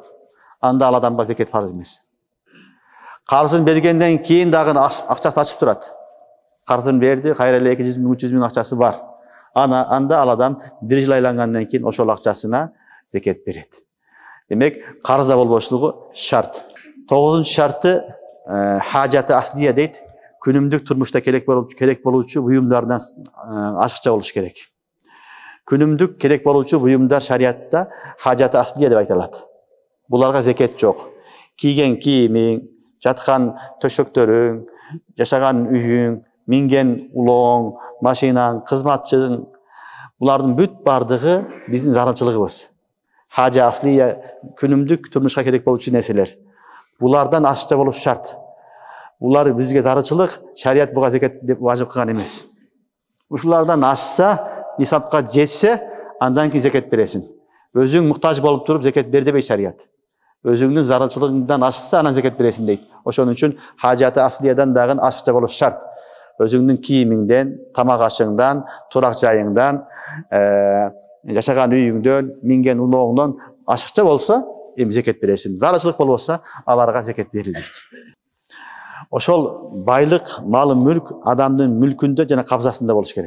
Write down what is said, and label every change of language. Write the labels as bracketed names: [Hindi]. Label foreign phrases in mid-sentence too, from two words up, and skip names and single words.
[Kyrgyz] Анда ал адамга зекет фарз эмес. Карзын бергенден кийин дагы акчасы ачып турат. Карзын берди, кайра эле 200 000, 300 000 акчасы бар. Анда ал адам bir жыл айлангандан кийин ошол акчасына зекет берет. Демек, карза болбошлугу шарт. [Turkish] 9-cı şartı hacatı asliye дейт. [Kyrgyz] Күнүмдүк турмушта керек болуучу буюмдардан ашыкча болуш керек. Күнүмдүк керек болуучу буюмдар шариатта [Turkish] hacatı asliye [Kyrgyz] деп айтылат. Буларга зекет жок. Кийген кийимиң, жаткан төшөктөрүң, жашаган үйүң, минген улооң, машинаң, кызматчың, булардын бүт бардыгы биздин зарылчылыгыбыз. [Turkish] Haja asliye [Kyrgyz] күнүмдүк турмушка керек болуучу нерселер. Булардан ашыкча болуш шарт. Булар бизге зарылчылык, шариат буга зекет деп важып кылган эмес. Ушулардан ашса, нисапка жетсе, андан кийин зекет бересиң. Өзүң муктаж болуп туруп зекет бер дебей шариат. Өзүңдүн зарылчылыгыңдан ашса, анан зекет бересиң дейт. Ошон үчүн [Turkish] hajatı asliyeden [Kyrgyz] дагы ашыкча болуш шарт. Өзүңдүн кийимиңден, тамак ашыңдан, турак жайыңдан, жашаган үйүңдөн, минген улооңдон ашыкча болсо, эми зекет бересиң. Зарылчылык болбосо, аларга зекет берилбейт. Ошол байлык, малы мүлк адамдын мүлкүндө жана кабзасында болуш керек.